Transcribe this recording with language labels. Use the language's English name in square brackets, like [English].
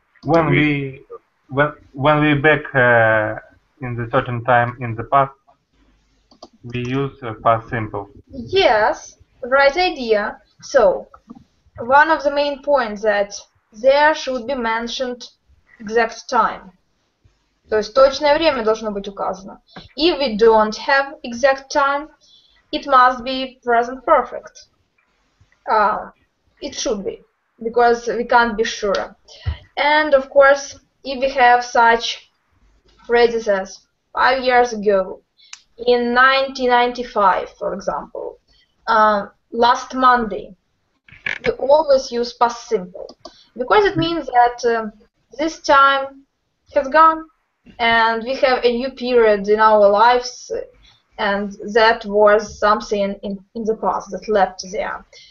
[English] When we back in the certain time in the past, we use past simple. Yes, right idea. So, one of the main points that there should be mentioned exact time. [Russian] То есть точное время должно быть указано. [English] If we don't have exact time, it must be present perfect. It should be, because we can't be sure. And of course, if we have such phrases as 5 years ago, in 1995, for example, last Monday, we always use past simple, because it means that this time has gone and we have a new period in our lives, and that was something in the past that left there.